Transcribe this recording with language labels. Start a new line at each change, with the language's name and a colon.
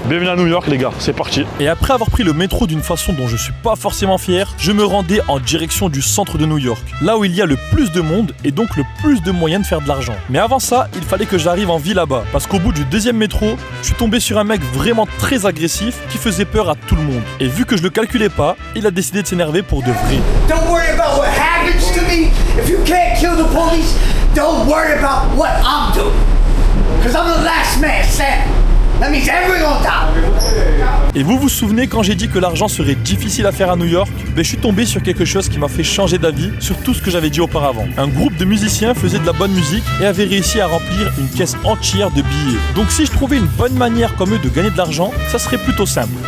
French: Bienvenue à New York les gars, c'est parti. Et après avoir pris le métro d'une façon dont je suis pas forcément fier, je me rendais en direction du centre de New York, là où il y a le plus de monde et donc le plus de moyens de faire de l'argent. Mais avant ça, il fallait que j'arrive en ville là-bas, parce qu'au bout du deuxième métro, je suis tombé sur un mec vraiment très agressif qui faisait peur à tout le monde. Et vu que je le calculais pas, il a décidé de s'énerver pour de vrai.
English: Don't worry about what happens to me. If you can't kill the police, don't worry about what I'm doing. Because I'm the last man standing. That means everyone dies.
French: Et vous vous souvenez quand j'ai dit que l'argent serait difficile à faire à New York? Ben, je suis tombé sur quelque chose qui m'a fait changer d'avis sur tout ce que j'avais dit auparavant. Un groupe de musiciens faisait de la bonne musique et avait réussi à remplir une caisse entière de billets. Donc si je trouvais une bonne manière comme eux de gagner de l'argent, ça serait plutôt simple.